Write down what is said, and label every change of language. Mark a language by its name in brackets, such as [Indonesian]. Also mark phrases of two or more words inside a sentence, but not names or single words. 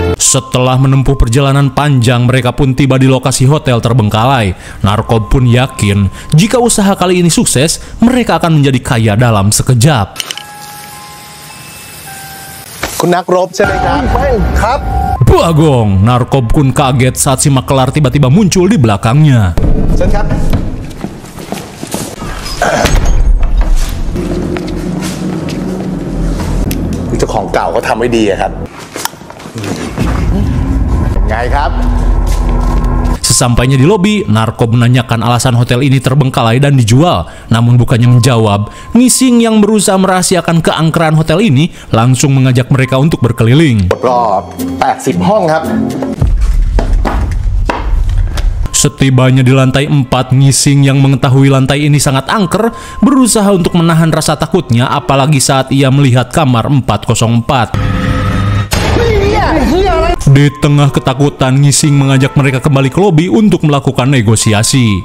[Indonesian] Setelah menempuh perjalanan panjang, mereka pun tiba di lokasi hotel terbengkalai. Narkob pun yakin jika usaha kali ini sukses, mereka akan menjadi kaya dalam sekejap. [Thai] คุณนักรบใช่ไหมครับไม่ครับ [Indonesian] Bagong, Narkob pun kaget saat si makelar tiba-tiba muncul di belakangnya. [Thai] เชิญครับเจ้าของเก่าเขาทำไว้ดีอะครับไงครับ [Indonesian] Sesampainya di lobi, Narkob menanyakan alasan hotel ini terbengkalai dan dijual. Namun bukannya menjawab, Ngising yang berusaha merahasiakan keangkeran hotel ini langsung mengajak mereka untuk berkeliling. [Thai] รอบ80 ห้องครับ [Indonesian] Setibanya di lantai 4, Ngising yang mengetahui lantai ini sangat angker, berusaha untuk menahan rasa takutnya apalagi saat ia melihat kamar 404. Di tengah ketakutan, Ngising mengajak mereka kembali ke lobi untuk melakukan negosiasi.